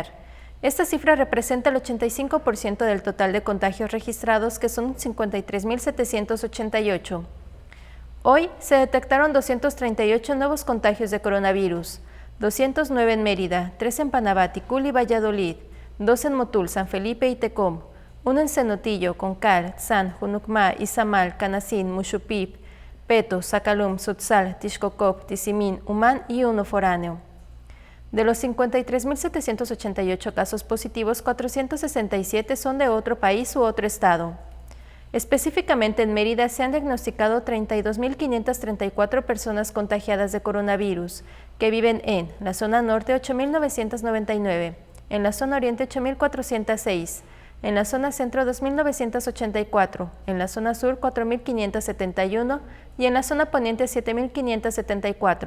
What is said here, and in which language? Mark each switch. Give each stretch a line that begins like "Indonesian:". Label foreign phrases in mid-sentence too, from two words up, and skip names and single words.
Spanish: Esta cifra representa el 85% del total de contagios registrados, que son 53.788. Hoy se detectaron 238 nuevos contagios de coronavirus. 209 en Mérida, 3 en Panabá, Ticul y Valladolid, 2 en Motul, San Felipe y Tecom, 1 en Cenotillo, Concal, San, Junucmá, Izamal, Canacín, Muxupip, Peto, Zacalum, Sutzal, Tixcocop, Tizimín, Umán y 1 foráneo. De los 53.788 casos positivos, 467 son de otro país u otro estado. Específicamente en Mérida se han diagnosticado 32.534 personas contagiadas de coronavirus, que viven en la zona norte 8.999, en la zona oriente 8.406, en la zona centro 2.984, en la zona sur 4.571 y en la zona poniente 7.574.